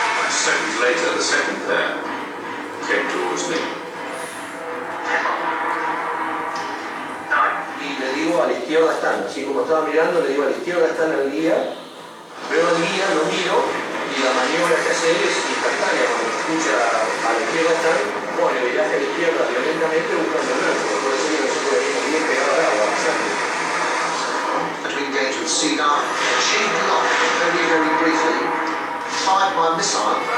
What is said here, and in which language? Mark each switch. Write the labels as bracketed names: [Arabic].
[English] Seconds later, the second pair came towards me. [Spanish] Y le digo a la izquierda están, así como estaba mirando, le digo a la izquierda están el guía, veo el guía, lo miro, y la maniobra que hace él es instantánea. Cuando escucha a la izquierda están, pone el viaje a la izquierda violentamente buscando el blanco. Por eso que nosotros venimos bien pegados al agua, pasando. [English] To engage with Sea Dart, achieved a lot, very, very briefly, fired my missile.